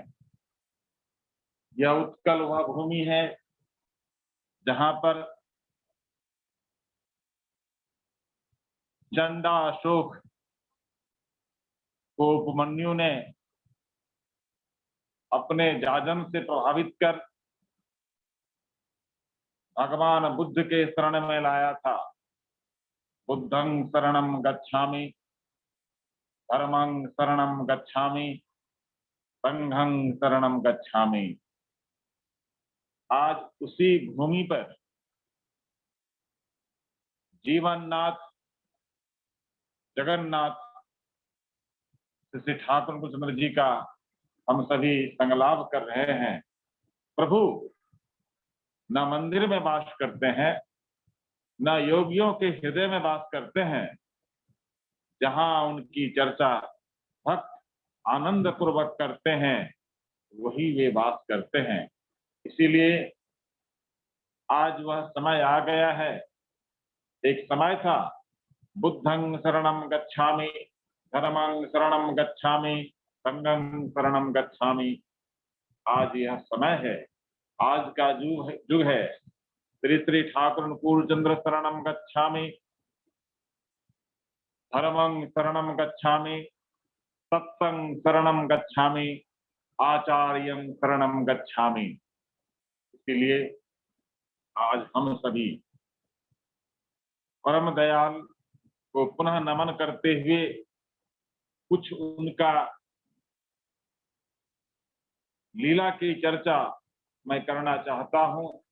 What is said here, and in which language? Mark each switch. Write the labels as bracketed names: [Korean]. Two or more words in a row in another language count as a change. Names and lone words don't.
[Hindi] यह उत्कल वह भूमि है जहां पर चंडा अशोक को उपमन्यु ने अपने जाजम से प्रभावित कर भगवान बुद्ध के शरण में लाया था। [Pali] बुद्धं शरणं गच्छामि, धर्मं शरणं गच्छामि, संघं शरणं गच्छामि। [Hindi] आज उसी भूमि पर जीवननाथ जगन्नाथ श्री ठाकुर कृष्ण जी का हम सभी संगलाप कर रहे हैं। प्रभु न मंदिर में वास करते हैं, न योगियों के हृदय में वास करते हैं। जहां उनकी चर्चा भक्त आनंद पूर्वक करते हैं, वही वे वास करते हैं। इसीलिए आज वह समय आ गया है। एक समय था [Pali] बुद्धं शरणं गच्छामि, धर्मं शरणं गच्छामि, संघं शरणं गच्छामि। [Hindi] आज यह समय है, आज का युग है। [Pali] श्री श्री ठाकुर अनुकूल चंद्र शरणं गच्छामि, धर्मं शरणं गच्छामि, सत्संग शरणं गच्छामि, आचार्यं शरणं गच्छामि। [Hindi] इसलिए आज हम सभी परम दयाल को पुनः नमन करते हुए कुछ उनका लीला की चर्चा मैं करना चाहता हूं।